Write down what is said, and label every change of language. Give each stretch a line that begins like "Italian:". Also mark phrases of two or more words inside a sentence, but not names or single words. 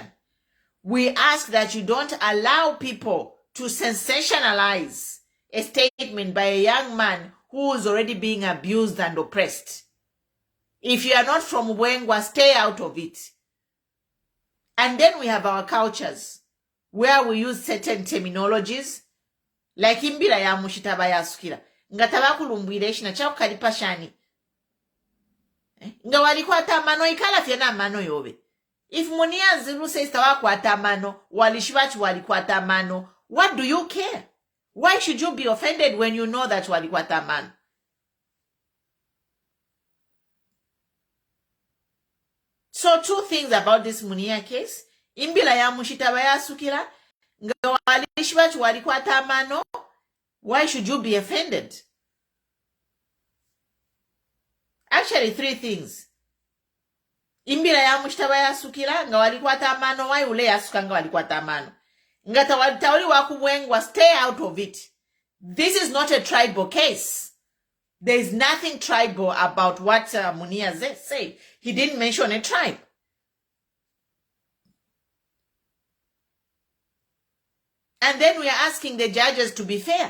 English: We ask that you don't allow people to sensationalize a statement by a young man who is already being abused and oppressed. If you are not from Wengwa, stay out of it. And then we have our cultures, where we use certain terminologies, like
Bemba: imbira ya mushitaba ya sukira. Nga tabakulumbwire shina chao kalipashani. Nga walikuwa mano ikala fiena mano yobe.
English: If Munir Zulu says
Bemba: tawakwata mano, walishibachi walikuwa mano,
English: what do you care? Why should you be offended when you know that
Bemba: walikuwa mano?
English: So 2 things about this Munir case.
Bemba: Imbila ya mushitaba ya sukira. Nga walishibachi walikuwa mano.
English: Why should you be offended? Actually, 3 things.
Bemba: Imbira ya mushitaba ya sukira, nga walikuwa mano, why ule ya suka nga walikuwa mano. Nga tawali wakubwengwa,
English: stay out of it. This is not a tribal case. There is nothing tribal about what Munir said. He didn't mention a tribe. And then we are asking the judges to be fair.